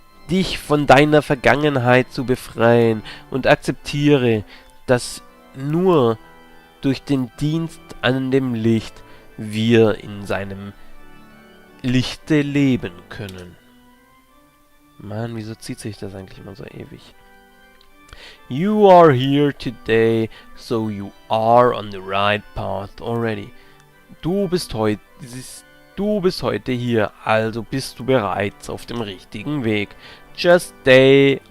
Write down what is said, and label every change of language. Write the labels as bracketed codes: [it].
[de] Dich von deiner Vergangenheit zu befreien und akzeptiere, dass nur durch den Dienst an dem Licht wir in seinem Lichte leben können. Mann, wieso zieht sich das eigentlich immer so ewig? [en] You are here today, so you are on the right path already. [de] Du bist heute hier, also bist du bereits auf dem richtigen Weg. [en] Just stay